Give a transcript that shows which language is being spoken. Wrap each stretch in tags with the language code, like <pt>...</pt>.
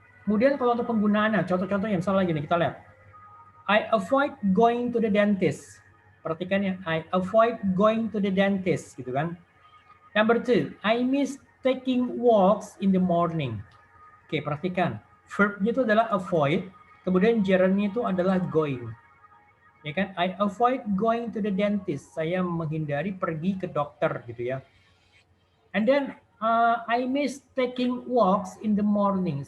<id>Kemudian kalau untuk penggunaannya, contoh-contoh yang misalnya gini, kita lihat.</id> <en>I avoid going to the dentist.</en> <id>Perhatikan ya,</id> <en>I avoid going to the dentist</en> <id>gitu kan.</id> <en>Number 2, I miss taking walks in the morning.</en> <id>Oke, perhatikan. Verbnya itu adalah avoid, kemudian gerundnya itu adalah going. Ya kan?</id> <en>I avoid going to the dentist.</en> <id>Saya menghindari pergi ke dokter gitu ya.</id> <en>And then I miss taking walks in the morning.</en>